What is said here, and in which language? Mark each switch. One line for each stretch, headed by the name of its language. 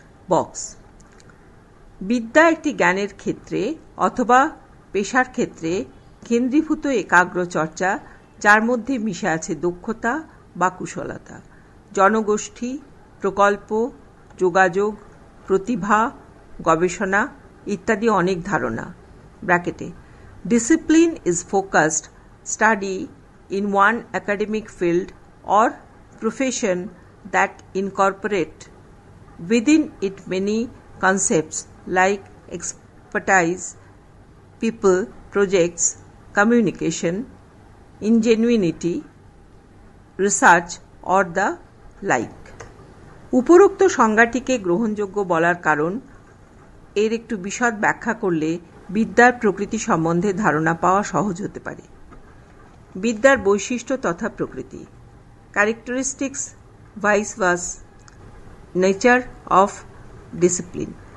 Bangla: Box বিদ্যা একটি জ্ঞানের ক্ষেত্রে অথবা পেশার ক্ষেত্রে কেন্দ্রীভূত একাগ্র চর্চা, যার মধ্যে মিশে আছে দক্ষতা বা কুশলতা, জনগোষ্ঠী, প্রকল্প, যোগাযোগ, প্রতিভা, গবেষণা ইত্যাদি অনেক ধারণা। ব্র্যাকেটে
English: Discipline is focused study in one academic field or profession that incorporate within it many concepts like expertise, people, projects, communication, ingenuity, research or the like.
Bangla: উপরোক্ত সংজ্ঞাটিকে গ্রহণযোগ্য বলার কারণ এর একটু বিশদ ব্যাখ্যা করলে বিদ্যার প্রকৃতি সম্বন্ধে ধারণা পাওয়া সহজ হতে পারে। বিদ্যার বৈশিষ্ট্য তথা প্রকৃতি,
English: Characteristics, vice versa, nature of discipline.